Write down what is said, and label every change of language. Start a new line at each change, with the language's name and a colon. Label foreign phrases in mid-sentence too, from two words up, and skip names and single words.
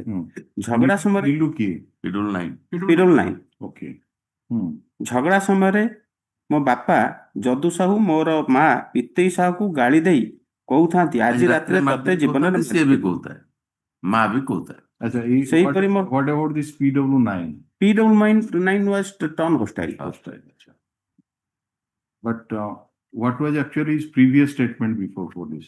Odia: ଝଗଡା ସମୟରେ PW9 ଝଗଡା ସମୟରେ ମୋ ବାପା ଯଦୁ ସାହୁ ମୋର ମା ପିତେଇ ସାହୁକୁ ଗାଳି ଦେଇ କହୁଥାନ୍ତି ଆଜି ରାତିରେ ତତେ ଜୀବନରେ ସିଏ ବି କହୁଥାଏ, ମା ବି କହୁଥାଏ। ଆଚ୍ଛା, ସେହିପରି
English: what about this PW9? PW9 was turned hostile. But what was actually his previous statement before for this?